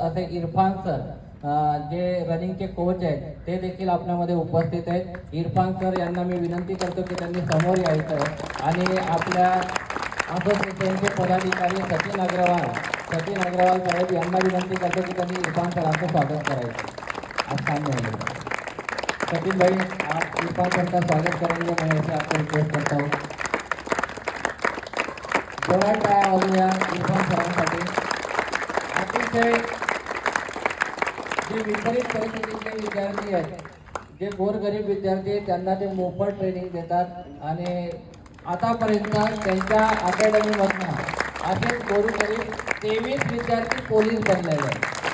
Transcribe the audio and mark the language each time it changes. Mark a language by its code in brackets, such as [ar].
[mr] असे इरफान सर जे रनिंगचे कोच आहेत ते देखील आपल्यामध्ये उपस्थित आहेत. इरफान सर यांना मी विनंती करतो की त्यांनी समोर यायचं आणि आपल्या असोसिएशनचे पदाधिकारी सचिन अग्रवाल साहेब यांना विनंती करतो की त्यांनी इरफान सरांचं स्वागत करायचं. आज सांगू [hi] सचिन भाई, आप इरफान सर का स्वागत करेंगे, मैं ऐसे आपको रिक्वेस्ट करता हूँ. [mr] जोरात टाळ्या वाजवूया इरफान सरांसाठी. अतिशय जे विपरीत परिस्थितीचे विद्यार्थी आहेत, जे गोरगरीब विद्यार्थी आहेत, त्यांना ते मोफत ट्रेनिंग देतात आणि आतापर्यंत त्यांच्या अकॅडमीमधनं असे गोरगरीब 23 विद्यार्थी पोलीस बनलेले आहेत.